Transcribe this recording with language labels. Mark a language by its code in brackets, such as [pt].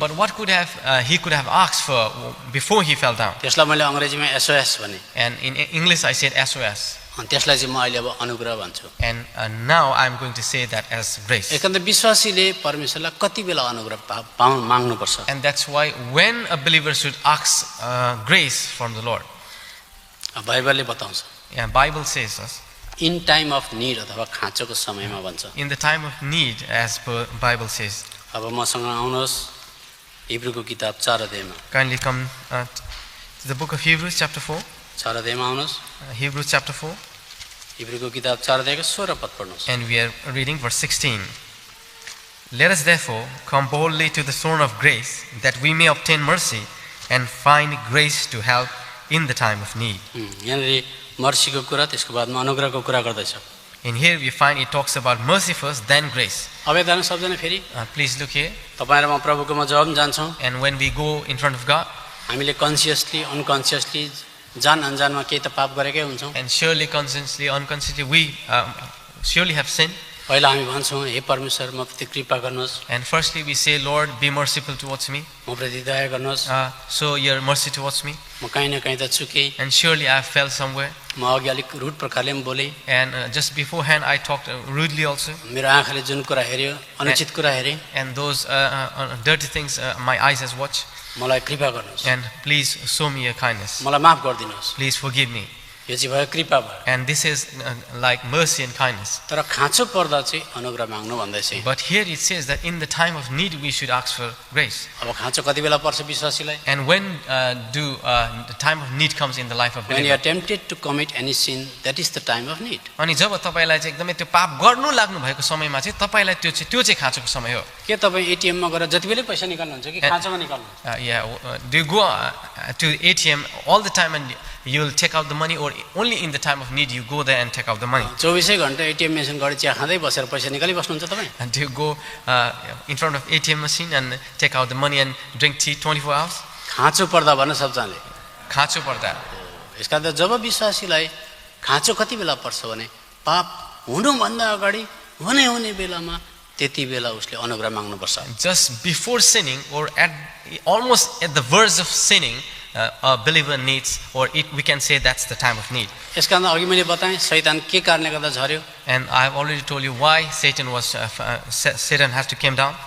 [en] But what could have he could have asked for before he fell down? [ne] त्यसलाई मैले अङ्ग्रेजीमा SOS भने, [en] And in English I said SOS. [ne] अनि त्यसलाई चाहिँ म अहिले अब अनुग्रह भन्छु। [en] And now I'm going to say that as grace. [ne] एकान्त विश्वासीले परमेश्वरलाई कति बेला अनुग्रह माग्नुपर्छ? [en] And that's why when a believer should ask grace from the Lord. [ne] बाइबलले बताउँछ, [en] Yeah, Bible says us in time of need [ne] अथवा खाँचोको समयमा भन्छ। [en] in the time of need, as per Bible says. [ne] अब मसँग आउनुहोस् हिब्रूको किताब 4 अध्यायमा। [en] Kindly come to the book of Hebrews chapter 4. [ne] 4 अध्यायमा आउनुहोस्। [en] Hebrews chapter 4. [ne] हिब्रूको किताब 4 अध्यायको 16 पद पढ्नुहोस्। [en] And we are reading verse 16. Let us therefore come boldly to the throne of grace, that we may obtain mercy and find grace to help in the time of need. [ne] यहाँनिर मर्सीको कुरा त्यसको बादमा अनुग्रहको कुरा गर्दैछ। [en] In here we find it talks about mercy first, then grace. [ne] अब यता सबजना फेरि [en] Please look here. [ne] तपाईँ र म प्रभुकोमा जब जान्छौँ, [en] And when we go in front of God, [ne] हामीले [en] consciously unconsciously [ne] जान अनजानमा केही त पाप गरेकै हुन्छौँ। [en] and surely consciously, unconsciously, we surely have sinned. [ne] पहिला हामी भन्छौँ हे परमेश्वर म प्रति कृपा गर्नुहोस्, [en] And firstly we say, Lord, be merciful towards me. [ne] म प्रति दया गर्नुहोस्, [en] Show your mercy towards me. [ne] म कहीँ न कहीँ त चुकेँ, [en] And surely I fell somewhere. [ne] म अघि अलिक रुड प्रकारले पनि बोलेँ, [en] And just beforehand I talked rudely also. [ne] मेरो आँखाले जुन कुरा हेऱ्यो अनुचित कुरा हेरेँ, [en] And those dirty things my eyes has watched. [ne] मलाई कृपा गर्नुहोस्, [en] And please show me your kindness. [ne] मलाई माफ गरिदिनुहोस्। [en] Please forgive me. [ne] यो चाहिँ भयो कृपा भयो। [en] And this is like mercy and kindness. [ne] तर खाँचो पर्दा चाहिँ अनुग्रह माग्नु भन्दैछ। [en] But here it says that in the time of need we should ask for grace. [ne] अब खाँचो कति बेला पर्छ विश्वासीलाई? [en] And when the time of need comes in the life of When you are believer? tempted to commit any sin, that is the time of need. [ne] अनि जब तपाईँलाई चाहिँ एकदमै त्यो पाप गर्नु लाग्नु भएको समयमा चाहिँ तपाईँलाई त्यो चाहिँ खाँचोको समय हो. के तपाईँ एटिएममा गएर जति बेलै पैसा निकाल्नुहुन्छ कि खाँचोमा निकाल्नुहुन्छ? [en] Do you go to ATM all the time and you will take out the money, or only in the time of need you go there and take out the money? [ne] 24 घण्टा एटिएम मेसिन गरी चिया खाँदै बसेर पैसा निकालिबस्नुहुन्छ तपाईँ? [en] And do you go in front of ATM machine and take out the money and drink tea 24 hours? [ne] खाँचो पर्दा भन्न सबजनाले। खाँचो पर्दा. यसका त जब विश्वासीलाई खाँचो कति बेला पर्छ भने पाप हुनुभन्दा अगाडि हुने बेलामा त्यति बेला उसले अनुग्रह माग्नुपर्छ। [en] Just before sinning, or almost at the verge of sinning, a believer needs, or we can say that's the time of need. [ne] यसका अघि मैले बताएँ शैतान के कारणले गर्दा झर्यो? [en] And I have already told you why Satan has to came down.